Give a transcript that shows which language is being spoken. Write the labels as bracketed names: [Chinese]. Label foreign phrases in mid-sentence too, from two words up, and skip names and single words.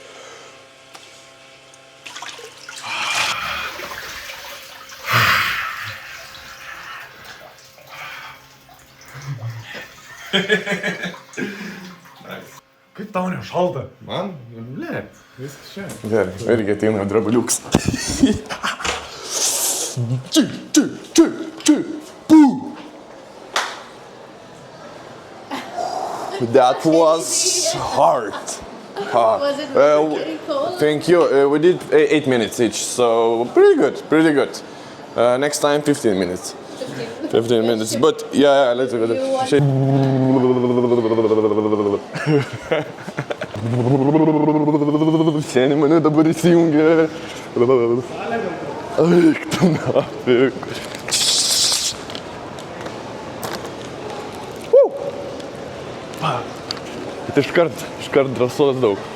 [Lithuanian] Kaip tau nešalta? Man? Blėt, viskas čia. Gerai, irgi ateina drabuliuks. [English] That was hard. Was it very cold? Thank you. We did 8 minutes each, so pretty good. Next time 15 minutes. 15 minutes, but yeah, let's go. [Lithuanian] Seniai mane dabar įsijungia. Eik tu nafik. Bet iškart drąsos daug.